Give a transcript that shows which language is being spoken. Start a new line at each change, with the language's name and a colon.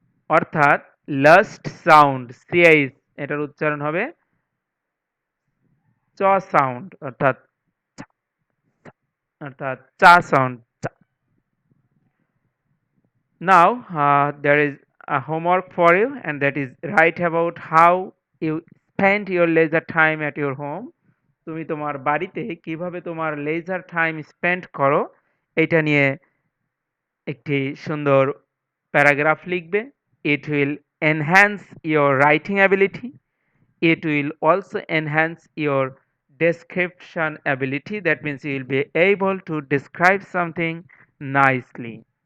Bangla: অর্থাৎ last sound সিআইস এটার উচ্চারণ হবে চ সাউন্ড, অর্থাৎ চা sound.
English: Now there is a homework for you, and that is write about how you spend your leisure time at your home.
Bangla: তুমি তোমার বাড়িতে কিভাবে তোমার
English: leisure time spend
Bangla: করো এটা নিয়ে একটি সুন্দর প্যারাগ্রাফ লিখবে।
English: It will enhance your writing ability. It will also enhance your description ability. That means you will be able to describe something nicely.